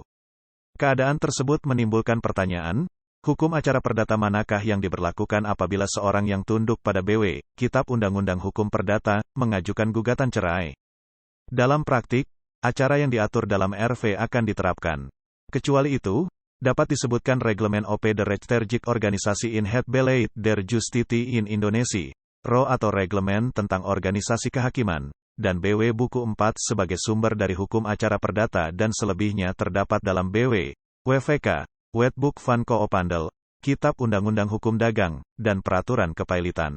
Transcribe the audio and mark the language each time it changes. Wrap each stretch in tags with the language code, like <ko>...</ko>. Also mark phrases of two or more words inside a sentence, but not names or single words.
<id>Keadaan tersebut menimbulkan pertanyaan, hukum acara perdata manakah yang diberlakukan apabila seorang yang tunduk pada BW, Kitab Undang-Undang Hukum Perdata, mengajukan gugatan cerai? Dalam praktik, acara yang diatur dalam RV akan diterapkan. Kecuali itu, dapat disebutkan Reglement OP de Rechtsterk Organisasi in het Beleid der Justitie in Indonesia, RO atau Reglement tentang Organisasi Kehakiman, dan BW Buku 4 sebagai sumber dari hukum acara perdata dan selebihnya terdapat dalam BW, WVK, Wetboek van Koophandel, Kitab Undang-Undang Hukum Dagang, dan Peraturan Kepailitan.</id>